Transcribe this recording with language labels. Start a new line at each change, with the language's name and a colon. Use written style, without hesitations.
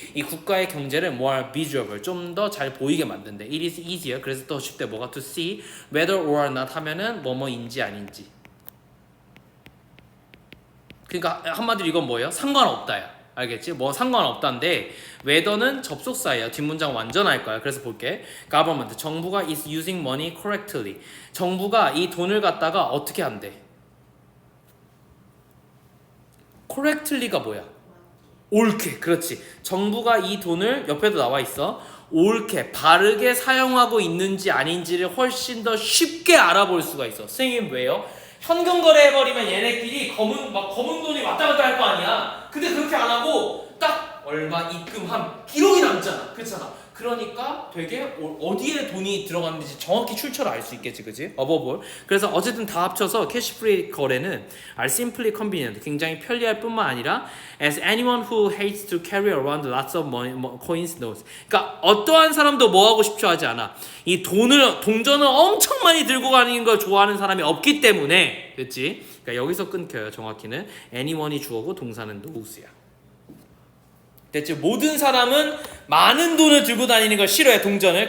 Korean: 이 국가의 경제를
English: more visual,
Korean: 좀 더 잘 보이게 만든대.
English: it is easier.
Korean: 그래서 더 쉽대. 뭐가
English: to see whether or not
Korean: 하면은 뭐뭐인지 아닌지. 그러니까 한마디로 이건 뭐예요? 상관없다야. 알겠지? 뭐 상관없다인데 whether는 접속사예요. 뒷문장 완전 할 거야. 그래서 볼게.
English: government,
Korean: 정부가
English: is using money correctly.
Korean: 정부가 이 돈을 갖다가 어떻게 한대? correctly가 뭐야? 옳게. 그렇지. 정부가 이 돈을 옆에도 나와 있어. 옳게, 바르게 사용하고 있는지 아닌지를 훨씬 더 쉽게 알아볼 수가 있어. 선생님 왜요? 현금 거래해버리면 얘네끼리 검은 돈이 왔다 갔다 할 거 아니야. 근데 그렇게 안 하고 딱 얼마 입금함 기록이 남잖아. 그렇잖아. 그러니까 되게 어디에 돈이 들어갔는지 정확히 출처를 알 수 있겠지, 그지? 어버볼. 그래서 어쨌든 다 합쳐서 캐시프리 거래는
English: are simply convenient,
Korean: 굉장히 편리할 뿐만 아니라
English: as anyone who hates to carry around lots of money, coins knows.
Korean: 그러니까 어떠한 사람도 뭐 하고 싶죠 하지 않아. 이 동전을 엄청 많이 들고 가는 걸 좋아하는 사람이 없기 때문에, 그렇지? 그러니까 여기서 끊겨요. 정확히는 anyone이 주어고 동사는 knows야. 됐지? 모든 사람은 많은 돈을 들고 다니는 걸 싫어해, 동전을.